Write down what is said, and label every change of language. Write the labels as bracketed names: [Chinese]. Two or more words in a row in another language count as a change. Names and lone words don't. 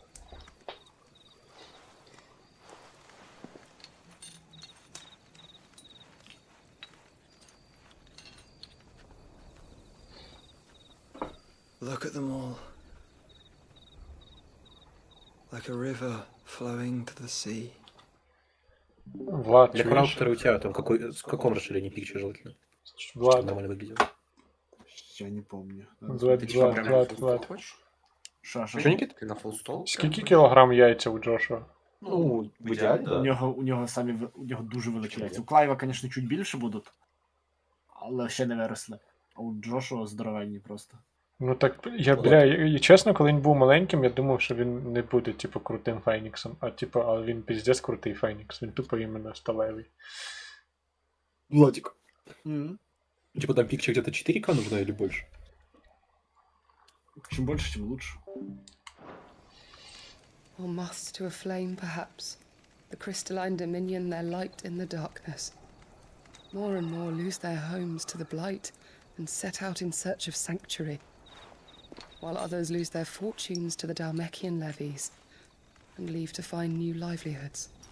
[English] Look at them all. Like a river flowing to the sea. [Russian] Влад, Для характера у тебя там в каком расширении пикча желательно? Влад. Чтобы нормально выглядело. Я не помню. Влад. [Ukrainian] Що, [Russian] Никит? [Ukrainian] Ти на фулстол? Скільки кілограм яйця у Джошуа? Ну, в ідеалі, да. У нього дуже великі яйця. У Клайва, звісно, чуть більше будуть, але ще не виросли. А у Джошуа здоровенні просто. Ну так, і чесно, коли він був маленьким, я думав, що він не буде, типу, крутим Феніксом, а він піздець крутий Фенікс, він тупо іменно сталевий. [Russian] Владик. Типа там пикча где-то 4К нужна или больше? Чем больше, тем лучше. [English] Or moths to a flame, perhaps. The crystalline dominion, their light in the darkness. More and more lose their homes to the blight and set out in search of sanctuary, while others lose their fortunes to the Dalmekian levies and leave to find new livelihoods.